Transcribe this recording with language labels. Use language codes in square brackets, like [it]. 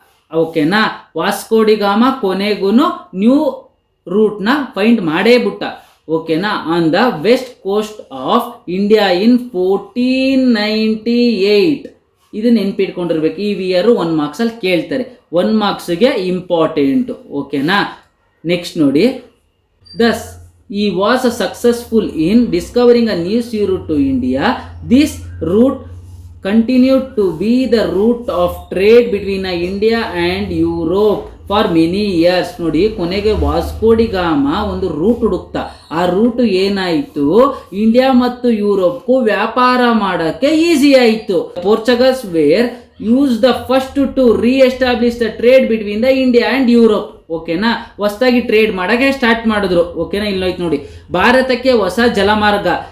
[kn] ಓಕೆನಾ, Vasco D gamma ಕೊನೆಗೂ new ರೂಟ್ನ find ಮಾಡೇ ಬಿಟ್ಟ. ಓಕೆನಾ, [en] On the west coast of India in 1498. [kn] ಇದು ನೆನ್ಪಿಟ್ಕೊಂಡಿರ್ಬೇಕು. ಈ ವಿಯರ್ 1 ಮಾರ್ಕ್ಸ್ ಅಲ್ಲಿ ಕೇಳ್ತಾರೆ, 1 ಮಾರ್ಕ್ಸ್ಗೆ ಇಂಪಾರ್ಟೆಂಟ್. ಓಕೆನಾ, ನೆಕ್ಸ್ಟ್ ನೋಡಿ, [en] Thus he was successful in discovering a new sea route to India. This route continued to be the route of trade between India and Europe for many years. [kn] ನೋಡಿ, ಕೊನೆಗೆ Vasco D gamma ಒಂದು root ಹುಡುಕ್ತಾ. ಆ root ಏನಾಯಿತು, India ಮತ್ತು ಯುರೋಪ್ಗೂ ವ್ಯಾಪಾರ ಮಾಡಕ್ಕೆ easy ಆಯಿತು. [en] Portugals were use the first to reestablish the trade between the India and Europe. [kn] ಓಕೆನಾ, ಹೊಸದಾಗಿ ಟ್ರೇಡ್ ಮಾಡಕ್ಕೆ ಸ್ಟಾರ್ಟ್ ಮಾಡಿದ್ರು. ಓಕೆನಾ, ಇಲ್ಲೋಯ್ತು ನೋಡಿ, ಭಾರತಕ್ಕೆ ಹೊಸ ಜಲಮಾರ್ಗ